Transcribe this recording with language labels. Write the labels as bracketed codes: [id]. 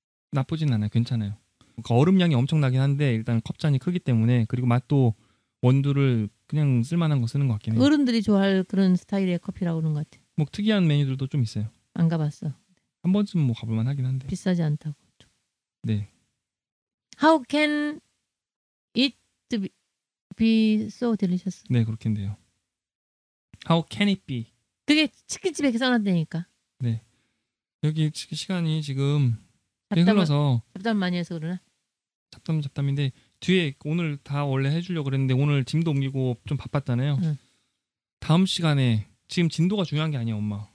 [ko] 나쁘진 않아요. 괜찮아요. 그러니까 얼음량이 엄청나긴 한데 일단 컵잔이 크기 때문에 그리고 맛도 원두를 그냥 쓸만한 거 쓰는 것 같긴 해요. 어른들이 좋아할 그런 스타일의 커피라고 그러는 것 같아. 뭐 특이한 메뉴들도 좀 있어요. 안 가봤어. 한 번쯤 뭐 가볼만 하긴 한데. 비싸지 않다고. 네. [en] How can it be so delicious? [ko] 네 그렇게 돼요. [en] How can it be? [ko] 그게 치킨집에 써놨다니까. 네. 여기 시간이 지금 흘러서 잡담 많이 해서 그러나? 잡담인데 뒤에 오늘 다 원래 해주려고 그랬는데 오늘 짐도 옮기고 좀 바빴잖아요. 응. 다음 시간에 지금 진도가 중요한 게 아니에요 엄마.